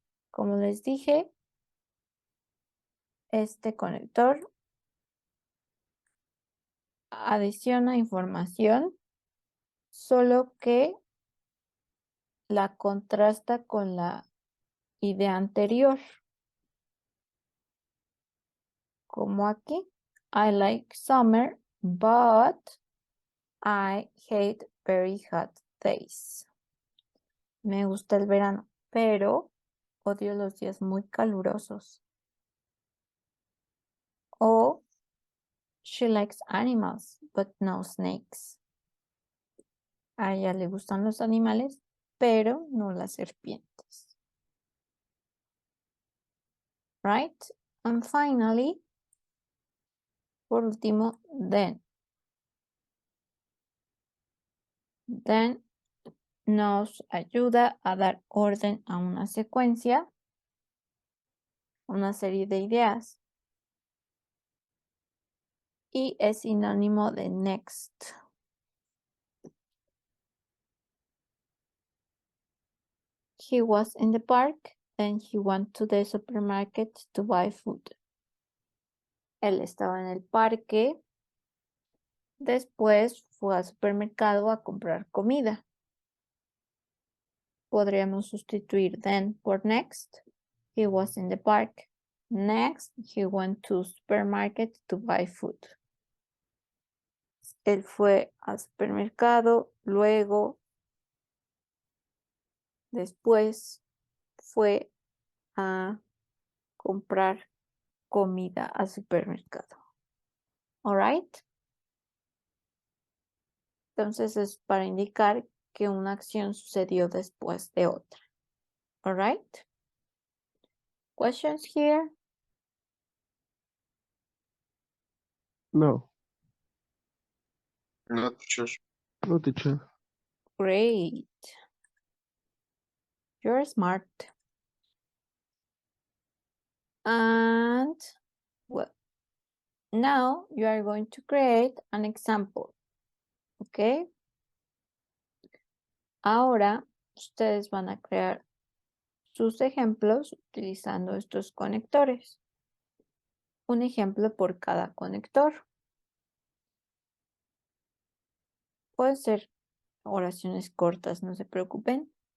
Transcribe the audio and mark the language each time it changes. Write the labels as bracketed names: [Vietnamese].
[Spanish] Como les dije, este conector adiciona información, solo que la contrasta con la idea anterior. Como aquí. [English] I like summer, but I hate very hot days. [Spanish] Me gusta el verano, pero odio los días muy calurosos. O [English] she likes animals, but no snakes. [Spanish] A ella le gustan los animales, pero no las serpientes. [English] Right? And finally, [Spanish] por último, [English] then. [Spanish] Then nos ayuda a dar orden a una secuencia, una serie de ideas. Y es sinónimo de next. [English] He was in the park, then he went to the supermarket to buy food. [Spanish] Él estaba en el parque, después fue al supermercado a comprar comida. Podríamos sustituir [English] then [Spanish] por [English] next. He was in the park. Next, he went to supermarket to buy food. [Spanish] Él fue al supermercado, luego, después, fue a comprar comida al supermercado. [English] All right? [Spanish] Entonces es para indicar que una acción sucedió después de otra. [English] All right? Questions here? No, No, teacher. no, teacher. Great. You're smart. And well, now you are going to create an example. Okay? [Spanish] Ahora ustedes van a crear sus ejemplos utilizando estos conectores. Un ejemplo por cada conector. Pueden ser oraciones cortas, no se preocupen.